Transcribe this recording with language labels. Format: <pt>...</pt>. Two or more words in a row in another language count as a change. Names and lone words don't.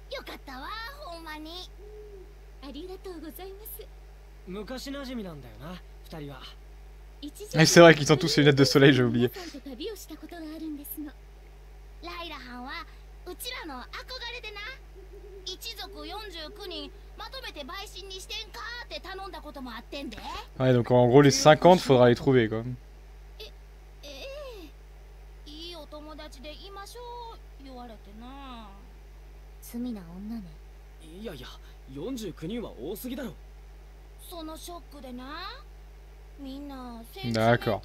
<ja>かったわ、ほんまに。ありがとうございます。昔馴染みなんだよな、二人は。</ja> <fr>Ah, c'est vrai qu'ils ont tous les lunettes de soleil, j'ai oublié.</fr> <ja>ライラはんはうちらの憧れでな、一族49人まとめて陪審にしてんかって頼んだこともあってんで。</ja> <fr>Ouais, donc en gros, les 50, faudra les trouver, quoi.</fr> <ja>いいお友達でいましょう言われてな。罪な女ね。いやいや、49人は多すぎだろ。そのショックでな。</ja> <fr>D'accord.</fr>